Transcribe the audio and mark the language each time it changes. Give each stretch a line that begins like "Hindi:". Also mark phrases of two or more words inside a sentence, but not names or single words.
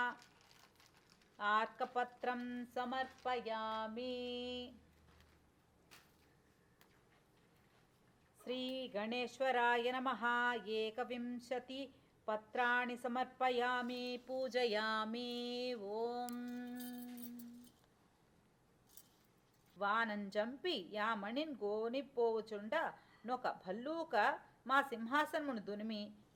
Sanskrit: आर्कपत्रं समर्पयामि। श्रीगणेश्वराय नमः। 21 पत्राणि समर्पयामि। पूजयामि।
Telugu: ओम వానంజంపి యామణిన్ గోనిపోవుచుండ నొక భల్లూక మా సింహాసనమును దునిమి